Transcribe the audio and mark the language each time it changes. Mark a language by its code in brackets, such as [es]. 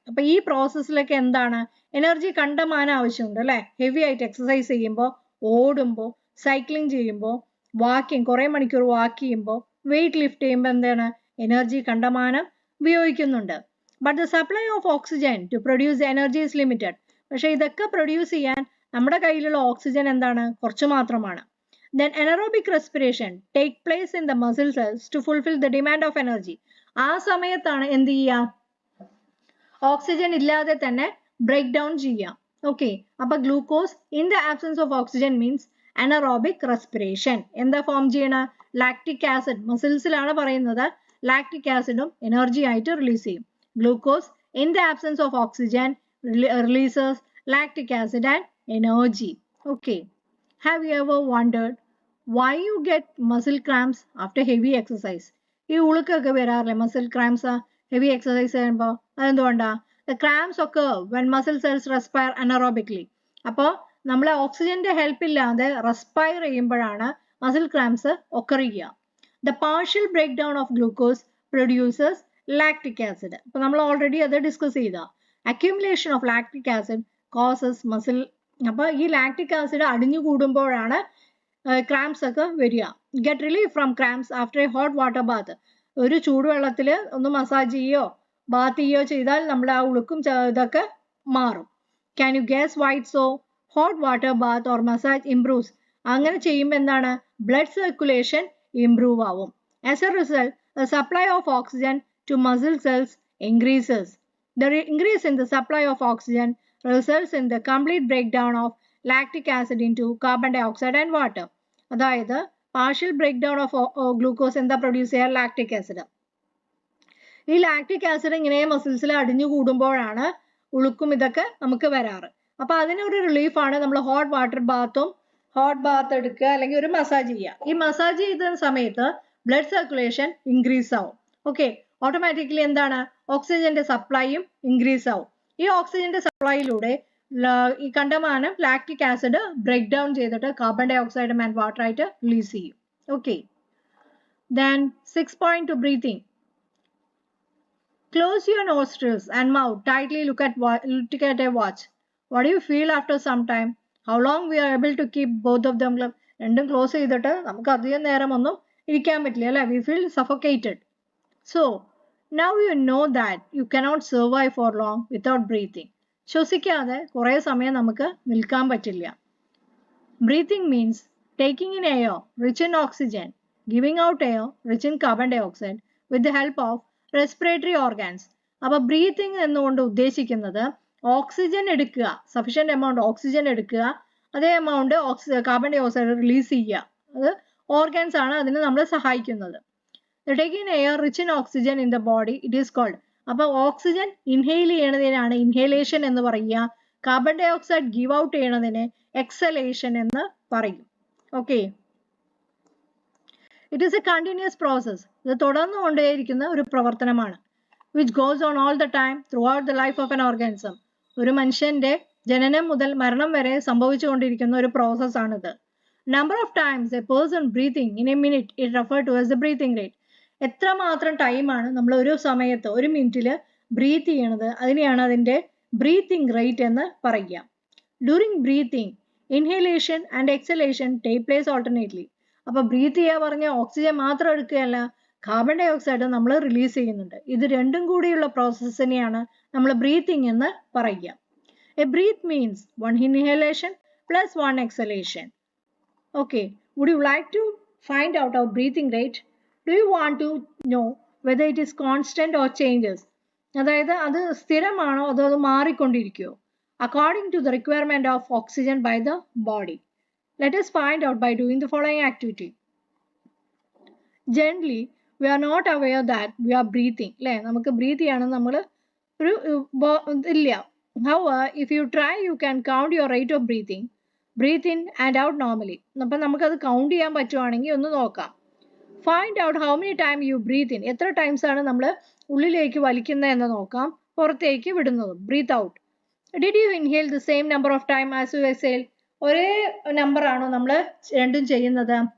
[ml] അപ്പോൾ ഈ പ്രോസസ്സിലൊക്കെ എന്താണ്? എനർജി കണ്ടമാനം ആവശ്യമുണ്ട് അല്ലേ? ഹെവി ആയിട്ട് എക്സസൈസ് ചെയ്യുമ്പോൾ, ഓടുമ്പോൾ, സൈക്ലിംഗ് ചെയ്യുമ്പോൾ, വാക്കിംഗ് കുറേ മണിക്കൂർ വാക്ക് ചെയ്യുമ്പോൾ, വെയിറ്റ് ലിഫ്റ്റ് ചെയ്യുമ്പോൾ എന്താണ്? എനർജി കണ്ടമാനം ഉപയോഗിക്കുന്നുണ്ട്. [en] But the supply of oxygen to produce energy is limited. [ml] പക്ഷെ ഇതൊക്കെ പ്രൊഡ്യൂസ് ചെയ്യാൻ നമ്മുടെ കയ്യിലുള്ള ഓക്സിജൻ എന്താണ്? കുറച്ച് മാത്രമാണ്. [en] Then anaerobic respiration take place in the muscle cells to fulfill the demand of energy. [ml] ആ സമയത്താണ് എന്ത് ചെയ്യുക? ഓക്സിജൻ ഇല്ലാതെ തന്നെ ബ്രേക്ക് ഡൗൺ ചെയ്യാം. ഓക്കെ, അപ്പൊ [en] Glucose in the absence of oxygen means anaerobic respiration. [ml] എന്താ ഫോം ചെയ്യണ? Lactic acid. മസിൽസിലാണ് പറയുന്നത്. ലാക്റ്റിക് ആസിഡും എനർജി ആയിട്ട് റിലീസ് ചെയ്യും. [en] Glucose in the absence of oxygen releases lactic acid and energy. Okay, have you ever wondered why you get muscle cramps after heavy exercise? [ml] ഈ ഉളുക്കൊക്കെ വരാറില്ലേ muscle cramps heavy exercise ചെയ്യുമ്പോൾ? അതെന്തുകൊണ്ടാ? [en] The cramps occur when muscle cells respire anaerobically. [ml] അപ്പോൾ നമ്മൾ ഓക്സിജന്റെ help ഇല്ലാതെ respire ചെയ്യുമ്പോഴാണ് muscle cramps occur ചെയ്യുക. [en] The partial breakdown of glucose produces lactic acid. [ml] അപ്പോൾ നമ്മൾ ഓൾറെഡി അത് ഡിസ്കസ് ചെയ്ത. [en] Accumulation of lactic acid causes muscle. [ml] അപ്പോൾ ഈ ലാക്റ്റിക് ആസിഡ് അടിഞ്ഞു കൂടുമ്പോഴാണ് ക്രാംസ് ഒക്കെ വരിക. [en] Get relief from cramps after a hot water bath. [ml] ഒരു ചൂടുവെള്ളത്തിൽ ഒന്ന് മസാജ് ചെയ്യോ ബാത്ത് ചെയ്യോ ചെയ്താൽ നമ്മൾ ആ ഉളുക്കും ഇതൊക്കെ മാറും. [en] Can you guess why so? Hot water bath or massage improves. [ml] അങ്ങനെ ചെയ്യുമ്പോൾ എന്താണ്? ബ്ലഡ് സർക്കുലേഷൻ ഇംപ്രൂവ് ആവും. [en] As a result the supply of oxygen to muscle cells increases. The increase in the supply of oxygen results in the complete breakdown of lactic acid into carbon dioxide and water. [ml] അതായത് [en] partial break down of glucose [ml] എന്താ produce ചെയ്യുക? Lactic acid. ഈ lactic acid ഇങ്ങനെ മസിൽസിൽ അടിഞ്ഞു കൂടുമ്പോഴാണ് ഉളുക്കും ഇതൊക്കെ നമുക്ക് വരാറ്. അപ്പൊ അതിനൊരു റിലീഫാണ് നമ്മൾ ഹോട്ട് വാട്ടർ ബാത്തും, ഹോട്ട് ബാത്ത് എടുക്കുക അല്ലെങ്കിൽ ഒരു മസാജ് ചെയ്യുക. ഈ മസാജ് ചെയ്ത സമയത്ത് ബ്ലഡ് സർക്കുലേഷൻ ഇൻക്രീസ് ആവും. ഓക്കെ, ഓട്ടോമാറ്റിക്കലി എന്താണ്? ഓക്സിജന്റെ സപ്ലൈയും ഇൻക്രീസ് ആവും. ഈ ഓക്സിജന്റെ സപ്ലൈയിലൂടെ ഈ കണ്ടമാനം ലാക്റ്റിക് ആസിഡ് ബ്രേക്ക് ഡൗൺ ചെയ്തിട്ട് കാർബൺ ഡൈ ഓക്സൈഡും ആൻഡ് വാട്ടർ ആയിട്ട് റിലീസ് ചെയ്യും. [en] Okay, then 6.2 breathing. Close your nostrils and mouth tightly. Look at a watch. What do you feel after some time? How long we are able to keep both of them? [ml] രണ്ടും close ചെയ്തിട്ട് നമുക്ക് അധികം നേരം ഒന്നും ഇരിക്കാൻ പറ്റില്ല അല്ലേ? [en] We feel suffocated. So, now you know that you cannot survive for long without breathing. [ml] ശ്വസിക്കാതെ കുറേ സമയം നമുക്ക് നിൽക്കാൻ പറ്റില്ല. [en] Breathing means taking in air rich in oxygen, giving out air rich in carbon dioxide with the help of respiratory organs. [ml] അപ്പോൾ breathing എന്നുകൊണ്ട് ഉദ്ദേശിക്കുന്നത് oxygen എടുക്കുക, sufficient amount oxygen എടുക്കുക, അതേ amount carbon dye oxide release ചെയ്യുക. അത് organs ആണ് അതിന് നമ്മളെ സഹായിക്കുന്നത്. [en] Taking air rich in oxygen in the body, it is called. [ml] അപ്പോൾ ഓക്സിജൻ ഇൻഹെയിൽ ചെയ്യണതിനാണ് ഇൻഹേലേഷൻ എന്ന് പറയുക. Carbon dye oxide give out ചെയ്യണതിന് exhalation എന്ന് പറയും. [en] Okay, it is a continuous process. [ml] ഇത് തുടർന്നുകൊണ്ടേയിരിക്കുന്ന ഒരു പ്രവർത്തനമാണ്. [en] Which goes on all the time throughout the life of an organism. [ml] ഒരു മനുഷ്യന്റെ ജനനം മുതൽ മരണം വരെ സംഭവിച്ചുകൊണ്ടിരിക്കുന്ന ഒരു പ്രോസസ്സാണിത്. [en] Number of times a person breathing in a minute it refer to as the breathing rate. [ml] എത്രമാത്രം ടൈമാണ് നമ്മൾ ഒരു സമയത്ത് ഒരു മിനിറ്റിൽ ബ്രീത്ത് ചെയ്യണത്, അതിനെയാണ് അതിൻ്റെ ബ്രീത്തിങ് റേറ്റ് എന്ന് പറയുക. [en] During breathing inhalation and exhalation take place alternately. [ml] അപ്പോൾ ബ്രീത്ത് ചെയ്യുക പറഞ്ഞ ഓക്സിജൻ മാത്രം എടുക്കുകയല്ല, കാർബൺ ഡൈ ഓക്സൈഡ് നമ്മൾ റിലീസ് ചെയ്യുന്നുണ്ട്. ഇത് രണ്ടും കൂടിയുള്ള പ്രോസസ്സിനെയാണ് നമ്മൾ ബ്രീത്തിങ് എന്ന് പറയുക. [en] A breath means one inhalation plus one exhalation. Okay, would you like to find out our breathing rate? Do you want to know whether it is constant or changes? [ml] അതായത് അത് സ്ഥിരമാണോ അതോ അത് മാറിക്കൊണ്ടിരിക്കുമോ? [en] According to the requirement of oxygen by the body. Let us find out by doing the following activity. Generally, we are not aware that we are breathing. [ml] അല്ലേ, നമുക്ക് breath ചെയ്യണം നമ്മൾ ഒരു ഇല്ല. [en] However, if you try, you can count your rate of breathing. Breathe in and out normally. [ml] അപ്പം നമുക്കത് count ചെയ്യാൻ പറ്റുവാണെങ്കിൽ ഒന്ന് നോക്കാം. [en] Find out how many time you breathe in. [ml] എത്ര ടൈംസ് ആണ് നമ്മൾ ഉള്ളിലേക്ക് വലിക്കുന്നത് എന്ന് നോക്കാം, പുറത്തേക്ക് വിടുന്നതും. Breath out. [en] Did you inhale the same number of time as you exhale? [ml] ഒരേ നമ്പർ ആണോ നമ്മൾ രണ്ടും ചെയ്യുന്നത്?